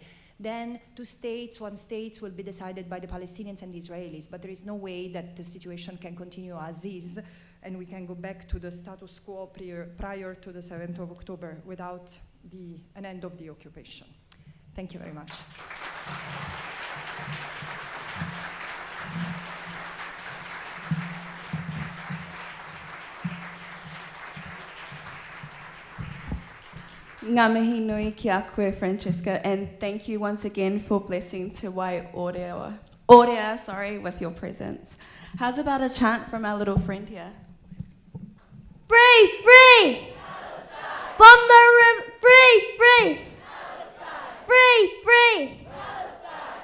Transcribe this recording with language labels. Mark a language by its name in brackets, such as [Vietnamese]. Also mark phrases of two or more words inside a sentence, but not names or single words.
[English] Then 2 states, 1 state will be decided by the Palestinians and the Israelis, but there is no way that the situation can continue as is, and we can go back to the status quo prior to the 7th of October without an end of the occupation. Thank you very much. [Māori] Ngā mihi nui ki a koe, [English] Francesca, and thank you once again for blessing Te Wai Orea, with your presence. How's about a chant from our little friend here? Free, free! Palestine. From the river, free, free! Palestine. Free, free! Palestine.